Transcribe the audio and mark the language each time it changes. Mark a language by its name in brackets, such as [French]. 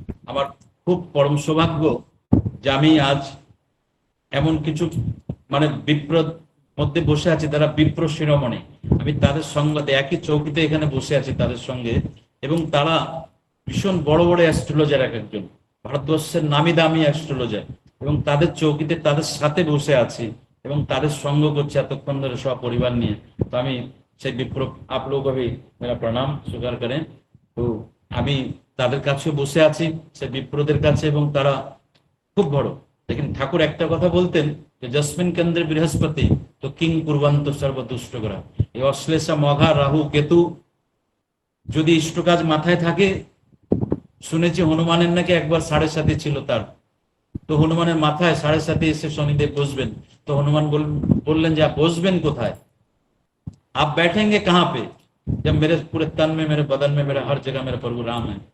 [Bangla] আমার খুব পরম সৌভাগ্য যে আমি আজ এমন কিছু মানে বিপ্র মধ্যে বসে আছি, তারা বিপ্র শিরোমণি। আমি তাদের সঙ্গে একই চৌকিতে এখানে বসে আছি তাদের সঙ্গে, এবং তারা ভীষণ বড় বড় অ্যাস্ট্রোলজার, এক একজন ভারতবর্ষের নামি দামি অ্যাস্ট্রোলজার, এবং তাদের চৌকিতে তাদের সাথে বসে আছি এবং তাদের সঙ্গ করছি এতক্ষণ ধরে সব পরিবার নিয়ে। তো আমি সেই বিপ্র [Hindi] आप लोग अभी मेरा प्रणाम स्वीकार करें। [Bangla] তো আমি তাদের কাছে বসে আছি, সেই বিপ্রদের কাছে, এবং তারা খুব বড়। लेकिन ঠাকুর একটা কথা বলতেন যে জসমিন কেন্দ্রে বৃহস্পতি তো কিং কুর্বন্ত সর্বদুষ্ট গ্রহ। এই অশ্লেষা মঘা রাহু কেতু যদি ইষ্ট কাজ মাথায় থাকে, শুনেছি হনুমানের নাকি একবার 7.5 ছিল তার, তো হনুমানের মাথায় 7.5 এসে শনিদেব বসবেন। তো হনুমান বললেন যে বসবেন কোথায়, [Hindi] आप बैठेंगे कहाँ पे, जब मेरे पूरे तन में मेरे बदन में मेरे हर जगह मेरे प्रभु राम है।